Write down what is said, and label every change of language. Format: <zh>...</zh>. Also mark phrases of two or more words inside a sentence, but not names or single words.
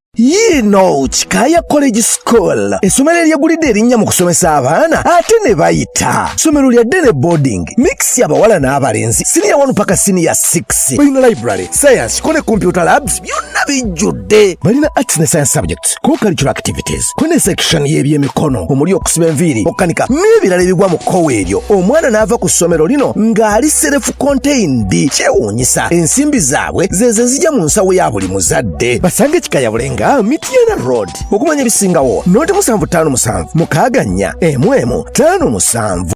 <lg>Yino Chikaya College School. Essomero eryegulidde erinnya mu kusomesa abaana ate ne bayita. Ssomero lya ddene boarding, mix ya bawala n'abalenzi,</lg> <en>senior one</en> <lg>paka</lg> <en>senior six.</en> <lg>Balina library, science, ko ne</lg> <en>computer labs,</en> <lg>byonna bijjudde. Balina arts ne</lg> <en>science subjects, co-curricular activities,</en> <lg>ko ne section y'ebyemikono, omuli okusiba enviiri, okukanika, n'ebirala ebigwa mu kkowa eryo. Omwana n'ava ku ssomero lino ng'ali self-contained. Kyewuunyisa, ensimbi zaabwe ze ze zijja mu nsawo ya buli muzadde. Basange Chikaya Bulenga, Mityana Road. Okumanya ebisingawo, noti musanvu ttaano musanvu, mukaaga nnya, emu emu, ttaano musanvu.</lg>